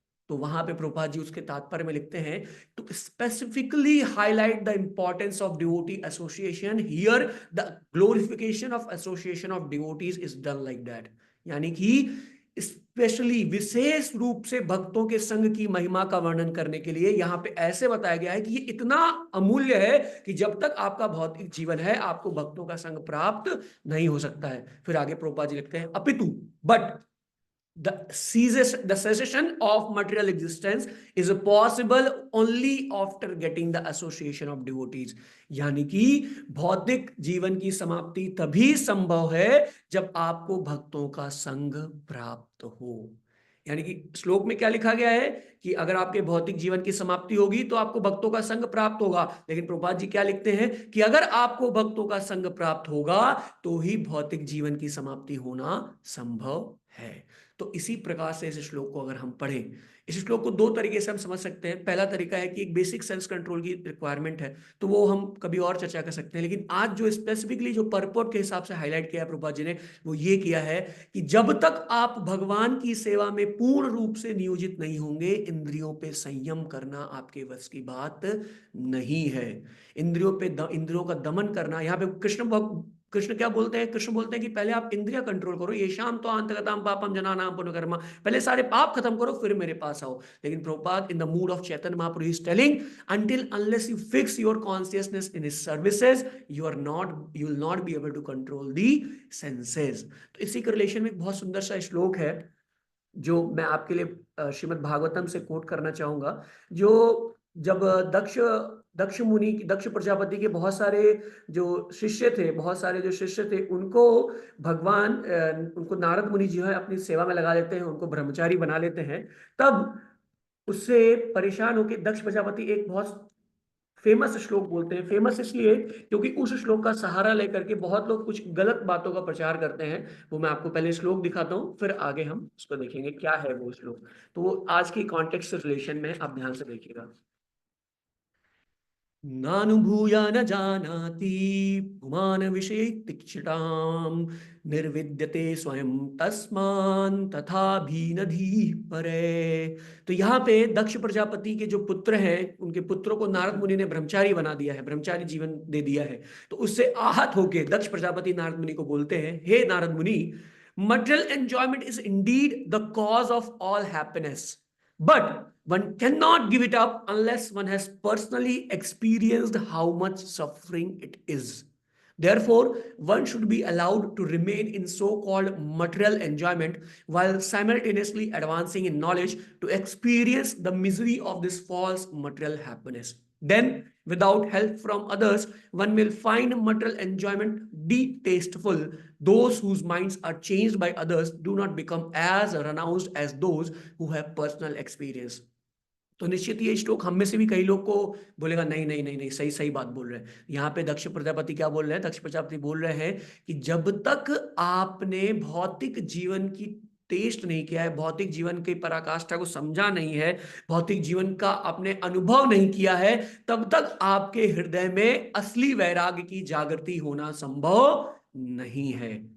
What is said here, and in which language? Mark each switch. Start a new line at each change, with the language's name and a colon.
Hindi: तो वहां पे प्रभुपाद जी उसके तात्पर्य में लिखते हैं,
English: To specifically highlight the importance of devotee association here the glorification of association of devotees is done like that.
Hindi: यानी कि स्पेशली विशेष रूप से भक्तों के संग की महिमा का वर्णन करने के लिए यहां पे ऐसे बताया गया है कि ये इतना अमूल्य है कि जब तक आपका भौतिक जीवन है आपको भक्तों का संग प्राप्त नहीं हो सकता है। फिर आगे प्रभुपाद जी लिखते हैं, अपितु but
English: the cessation of material existence is possible only after getting the association of devotees।
Hindi: यानी कि भौतिक जीवन की समाप्ति तभी संभव है जब आपको भक्तों का संग प्राप्त हो। यानी कि श्लोक में क्या लिखा गया है कि अगर आपके भौतिक जीवन की समाप्ति होगी तो आपको भक्तों का संग प्राप्त होगा, लेकिन प्रभुपाद जी क्या लिखते हैं कि अगर आपको भक्तों का संग प्राप्त होगा तो ही भौतिक जीवन की समाप्ति होना संभव है। तो इसी प्रकार से इस श्लोक को अगर हम पढ़ें, इस श्लोक को दो तरीके से हम समझ सकते हैं। पहला तरीका है कि एक बेसिक सेल्फ कंट्रोल की रिक्वायरमेंट है, तो वो हम कभी और चर्चा कर सकते हैं। लेकिन आज जो स्पेसिफिकली जो पर्पट के हिसाब से हाईलाइट किया है प्रभुपाद जी ने, वो ये किया है कि जब तक आप भगवान की सेवा में पूर्ण रूप से नियोजित नहीं होंगे, इंद्रियों पे संयम करना आपके वश की बात नहीं है। इंद्रियों का दमन करना, यहाँ पे कृष्ण क्या बोलते हैं? कृष्ण बोलते हैं कि पहले आप इंद्रिया कंट्रोल करो,
Sanskrit: ये शाम तो अंतगताम पापम जनानाम पुण्यकर्मा,
Hindi: पहले सारे पाप खत्म करो फिर मेरे पास आओ।
English: लेकिन Prabhupada in the mood of Chaitanya Mahaprabhu is telling, until unless you fix your consciousness in his services you will not be able to control the senses।
Hindi: तो इसी के रिलेशन में एक बहुत सुंदर सा श्लोक है जो मैं आपके लिए श्रीमद् भागवतम से कोट करना चाहूंगा। जो जब दक्ष प्रजापति के बहुत सारे जो शिष्य थे, उनको भगवान उनको नारद मुनि जी है अपनी सेवा में लगा लेते हैं, उनको ब्रह्मचारी बना लेते हैं। तब उससे परेशान होकर दक्ष प्रजापति एक बहुत फेमस श्लोक बोलते हैं। फेमस इसलिए क्योंकि उस श्लोक का सहारा लेकर के बहुत लोग कुछ गलत बातों का प्रचार करते हैं। वो मैं आपको पहले श्लोक दिखाता हूं, फिर आगे हम उसको देखेंगे क्या है वो श्लोक। तो वो आज की कॉन्टेक्स्ट रिलेशन में आप ध्यान से देखिएगा।
Sanskrit: नानुभूया न जानाति पुमान विषये तिक्षिताम निर्विद्यते स्वयं तस्मान तथा भी नधी परे।
Hindi: तो यहाँ पे दक्ष प्रजापति के जो पुत्र हैं, उनके पुत्रों को नारद मुनि ने ब्रह्मचारी बना दिया है, ब्रह्मचारी जीवन दे दिया है। तो उससे आहत होके दक्ष प्रजापति नारद मुनि को बोलते हैं, हे नारद मुनि,
English: material enjoyment is indeed the cause of all happiness, but one cannot give it up unless one has personally experienced how much suffering it is। Therefore, one should be allowed to remain in so-called material enjoyment while simultaneously advancing in knowledge to experience the misery of this false material happiness। Then, without help from others, one will find material enjoyment distasteful। Those whose minds are changed by others do not become as renounced as those who have personal experience।
Hindi: तो निश्चित ये श्लोक हम में से भी कई लोग को बोलेगा नहीं नहीं नहीं नहीं, सही सही बात बोल रहे हैं। यहाँ पे दक्ष प्रजापति क्या बोल रहे हैं? दक्ष प्रजापति बोल रहे हैं कि जब तक आपने भौतिक जीवन की टेस्ट नहीं किया है, भौतिक जीवन की पराकाष्ठा को समझा नहीं है, भौतिक जीवन का आपने अनुभव नहीं किया है, तब तक आपके हृदय में असली वैराग्य की जागृति होना संभव नहीं है।